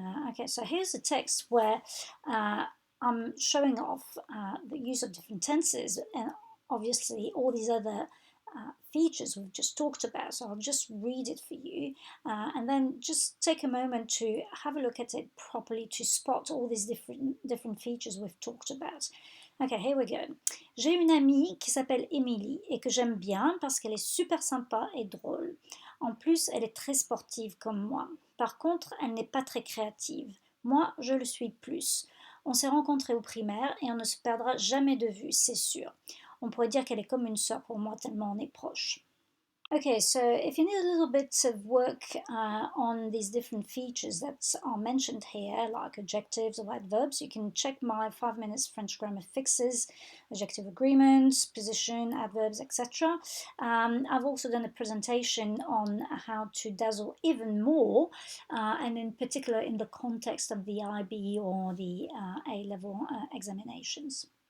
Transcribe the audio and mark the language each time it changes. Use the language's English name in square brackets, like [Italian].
[English] Okay, so here's a text where I'm showing off the use of different tenses, and obviously all these other features we've just talked about. So I'll just read it for you and then just take a moment to have a look at it properly to spot all these different features we've talked about. Okay, here we go. [French] J'ai une amie qui s'appelle Emily et que j'aime bien parce qu'elle est super sympa et drôle. En plus, elle est très sportive comme moi. Par contre, elle n'est pas très créative. Moi, je le suis plus. On s'est rencontrés au primaire et on ne se perdra jamais de vue, c'est sûr. On pourrait dire qu'elle est comme une sœur pour moi tellement on est proches. [English] Okay, so if you need a little bit of work on these different features that are mentioned here, like adjectives or adverbs, you can check my 5 minutes French grammar fixes, adjective agreements, position, adverbs, etc. I've also done a presentation on how to dazzle even more, and in particular in the context of the IB or the A-level examinations.